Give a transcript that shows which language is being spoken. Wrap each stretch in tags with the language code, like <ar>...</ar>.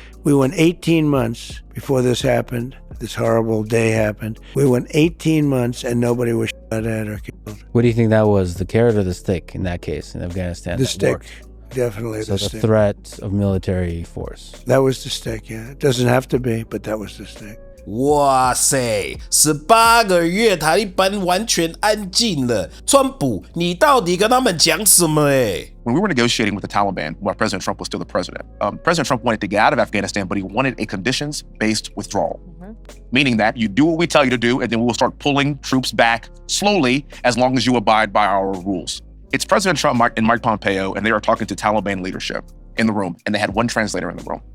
<en>We went 18 months before this happened. This horrible day happened. We went 18 months and nobody was shot at or killed. What do you think that was, the carrot or the stick in that case in Afghanistan? The stick. Worked? Definitely so the stick. The threat of military force. That was the stick, yeah. It doesn't have to be, but that was the stick.</en> <zh>哇塞，18个月塔利班完全安静了。川普，你到底跟他们讲什么？</zh> <en>When we were negotiating with the Taliban, while President Trump was still the president, President Trump wanted to get out of Afghanistan, but he wanted a conditions-based withdrawal, meaning that you do what we tell you to do, and then we will start pulling troops back slowly as long as you abide by our rules. It's President Trump and Mike Pompeo, and they are talking to Taliban leadership in the room, and they had one translator in the room.</en>